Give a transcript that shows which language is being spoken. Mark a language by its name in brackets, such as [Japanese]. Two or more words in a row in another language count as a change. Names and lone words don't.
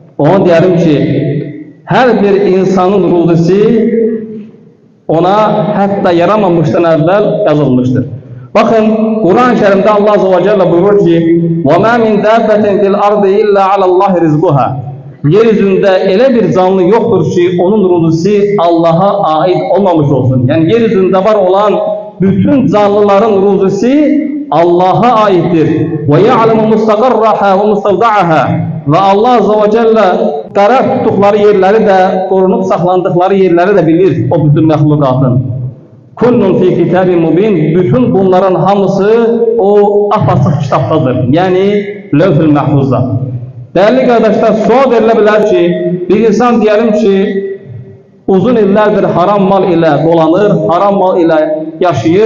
[Turkish] Ona diyelim ki, her bir insanın ruzisi ona hatta yaramamıştan evvel yazılmıştır. Bakın Kur'an-ı Kerim'de Allah Azze ve Celle buyurur ki [Arabic] وَمَا مِنْ دَابَّةٍ فِي الْأَرْضِ إِلَّا عَلَى اللّٰهِ رِزْقُهَا [Turkish] Yeryüzünde öyle bir canlı yoktur ki onun ruzisi Allah'a ait olmamış olsun. Yani yeryüzünde var olan bütün canlıların ruzisi Allah'a aittir. [Arabic] وَيَعْلَمُ مُسْتَقَرَّهَا وَمُسْتَوْدَعَهَا [Turkish] Ve Allah Azze ve Celle karar tuttukları yerleri de, korunup saklandıkları yerleri de bilir o bütün mahlukatın. [Arabic] كل في كتاب مبين. [Turkish] Bütün bunların hamısı o apaçık kitaptadır. Yani Levh-ül Mahfuz'da. Değerli kardeşler, sual verilebilir ki bir insan diyelim ki uzun illerdir haram mal ile dolanır, haram mal ile yaşayır.